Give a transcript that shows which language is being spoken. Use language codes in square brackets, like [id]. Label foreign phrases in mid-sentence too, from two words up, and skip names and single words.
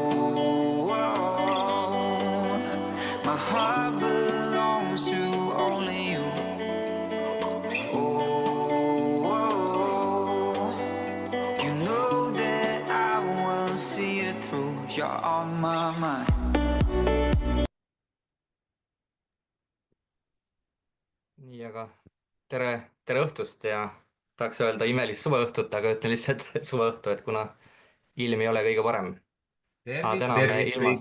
[en] Oh, my heart belongs to only you. Oh, you know that I will see it through. You're on my mind. [et] Nii, aga tere õhtust ja tahaks öelda imelist suveõhtut, aga ütlen lihtsalt suveõhtu, et kuna ilm ei ole kõige parem. Aga Tervist, täna me tervist ilmast